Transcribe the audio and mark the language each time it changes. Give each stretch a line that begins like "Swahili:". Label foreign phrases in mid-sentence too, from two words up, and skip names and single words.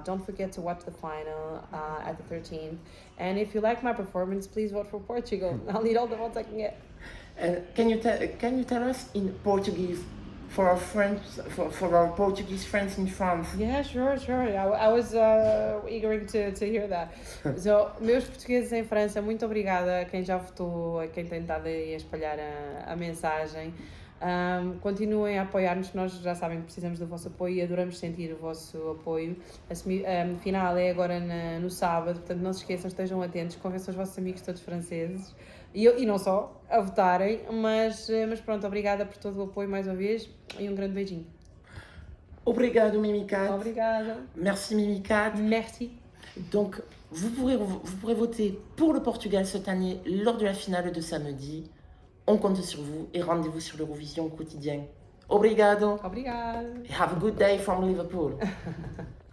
English: Don't forget to watch the final at the 13th. And if you like my performance, please vote for Portugal. I'll need all the votes I can get. And can you tell us in Portuguese for our Portuguese friends in France? Yeah, sure. I was eager to hear that. So,
Portuguese: meus portugueses em França, muito obrigada a quem já votou, a quem tem estado aí a espalhar a mensagem. Continuem a apoiar-nos, nós já sabem que precisamos do vosso apoio e adoramos sentir o vosso apoio. A final é agora no sábado, portanto não se esqueçam, estejam atentos, convençam os vossos amigos todos franceses e não só, a votarem, mas pronto, obrigada por todo o apoio mais uma vez e um grande beijinho. Obrigado Mimicat. Obrigada.
French: Merci Mimicat. Merci. Donc vous pourrez voter pour le Portugal cette année lors de la finale de samedi. On compte sur vous et rendez-vous sur l'Eurovision quotidien.
Portuguese: Obrigado. Obrigado.
English: Have a good day from Liverpool.